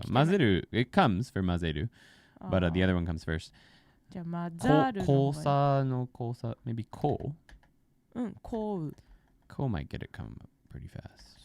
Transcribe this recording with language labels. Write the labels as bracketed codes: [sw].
[en] mazeru, it comes for mazeru, but the other one comes first. [ja] じゃあ、混ざるの方がいい。交差の交差 maybe ko. うん、こう。 [en] Ko might get it come up pretty fast.